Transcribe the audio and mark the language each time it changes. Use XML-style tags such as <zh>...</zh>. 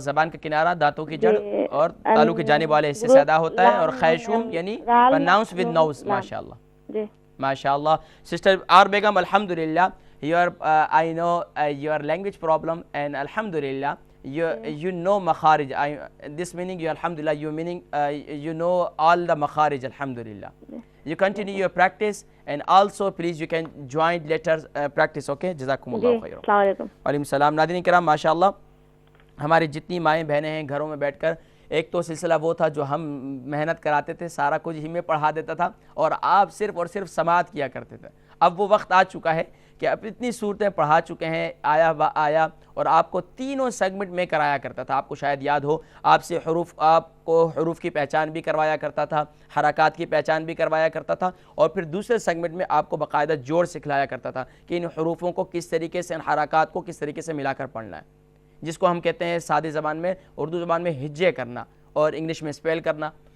<ur>زبان کا کنارہ دانتوں کی جڑ اور تالو کی جانب والے حصے سے ادا ہوتا ہے اور خیشوم یعنی پرناؤنس ود نوز. ماشاءاللہ ماشاءاللہ.</ur> <en>Sister R Begum, الحمدللہ I know your language problem and alhamdulillah you know makharij. This meaning you alhamdulillah you meaning you know all the makharij alhamdulillah. You continue your practice and also please you can join letters practice.</en> <ar>Okay, jazakumullah khairan. السلام علیکم. وعلیکم السلام.</ar> <ur>ناظرین کرام, ماشاءاللہ ہماری جتنی مائیں بہنیں ہیں گھروں میں بیٹھ کر, ایک تو سلسلہ وہ تھا جو ہم محنت کراتے تھے, سارا کچھ ہی میں پڑھا دیتا تھا اور آپ صرف اور صرف سماعت کیا کرتے تھے. اب وہ وقت آ چکا ہے کہ اب اتنی صورتیں پڑھا چکے ہیں آیا با آیا، اور آپ کو تینوں سیگمنٹ میں کرایا کرتا تھا. آپ کو شاید یاد ہو آپ سے آپ کو حروف کی پہچان بھی کروایا کرتا تھا، حرکات کی پہچان بھی کروایا کرتا تھا، اور پھر دوسرے سیگمنٹ میں آپ کو باقاعدہ جوڑ سکھلایا کرتا تھا کہ ان حروفوں کو کس طریقے سے، ان حرکات کو کس طریقے سے ملا کر پڑھنا ہے، جس کو ہم کہتے ہیں سادی زبان میں، اردو زبان میں ہجے کرنا اور انگلش میں سپیل کرنا.</ur>